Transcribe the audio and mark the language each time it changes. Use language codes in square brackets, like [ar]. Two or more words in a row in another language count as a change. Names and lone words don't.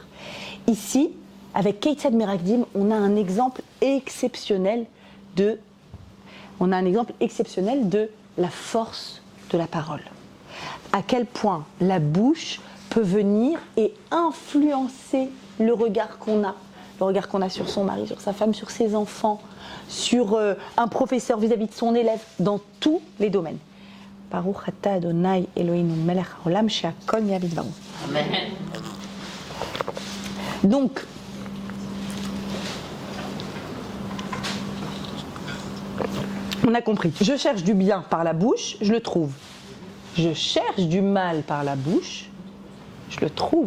[fr] Ici, avec [he] כיצד מרקדים, [fr] on a un exemple exceptionnel de la force de la parole. À quel point la bouche peut venir et influencer le regard qu'on a sur son mari, sur sa femme, sur ses enfants, sur un professeur vis-à-vis de son élève, dans tous les domaines. [he] ברוך אתה אדוני אלוהינו מלך העולם שהכל נהיה בדברו. [fr] Amen. Donc, on a compris. Je cherche du bien par la bouche, je le trouve. Je cherche du mal par la bouche, je le trouve.